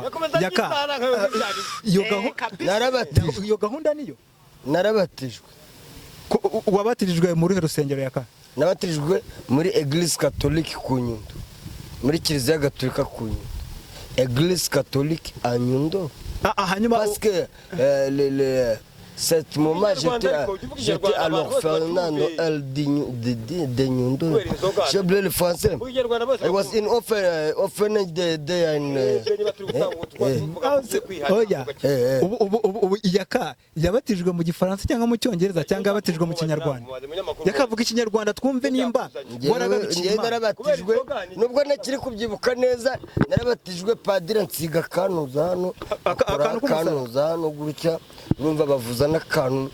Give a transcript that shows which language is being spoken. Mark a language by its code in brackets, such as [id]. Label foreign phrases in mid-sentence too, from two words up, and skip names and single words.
[rw] Yaka iyo gahunda niyo narabatijwe wabatirijwe muri rusengero yaka. nabatijwe muri [fr] Eglise Catholique [rw] ku Nyundo muri Kiliziya Gatolika ku Nyundo [fr] Eglise Catholique à Nyundo [rw] Hanyuma [fr] parce que cette moment j'étais à l'orphelinat Noël de Nyundo. J'ai oublié le français. [en] It was in orphanage day [rw] oya ubu yaka yabatijwe mu gifaransa cyangwa mu cyongereza cyangwa yabatijwe mu kinyarwanda. Yakavuga ikinyarwanda twumve nimba njye narabatijwe nubwo nakiri kubyibuka neza narabatijwe padiri nsiga kanuza hano kanuza hano gutya urumva bavuza n'akantu